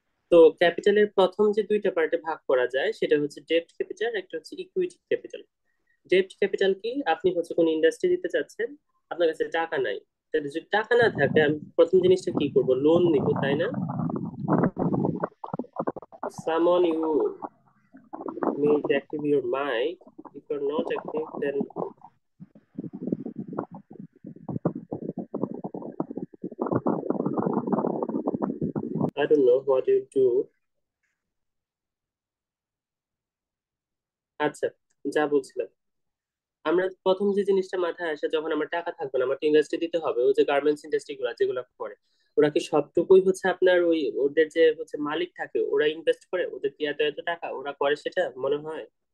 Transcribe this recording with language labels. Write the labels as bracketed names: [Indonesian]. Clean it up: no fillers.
[Bangla] তো ক্যাপিটালের প্রথম যে দুইটা পার্টে ভাগ করা যায়, সেটা হচ্ছে ডেট ক্যাপিটাল, একটা হচ্ছে ইকুইটি ক্যাপিটাল। ডেট ক্যাপিটাল কি, আপনি হচ্ছে কোন ইন্ডাস্ট্রি দিতে চাচ্ছেন, আপনার কাছে টাকা নাই, তাহলে যদি টাকা না থাকে আমি প্রথম জিনিসটা কি করব, লোন নিব, তাই না? [English] Someone you made active your mic. If you're not active, then I don't know what you do. [Bangla] আচ্ছা, যা বলছিলাম, আমরা প্রথম যে জিনিসটা মাথায় আসে, যখন আমার টাকা থাকবে না, আমাকে ইন্ডাস্ট্রি দিতে হবে, ওই যে গার্মেন্টস ইন্ডাস্ট্রি গুলা যেগুলো করে, ওরা কি সবটুকুই হচ্ছে আপনার ওই ওদের যে হচ্ছে মালিক থাকে ওরা ইনভেস্ট করে, ওদের কি এত এত টাকা ওরা করে সেটা মনে হয়?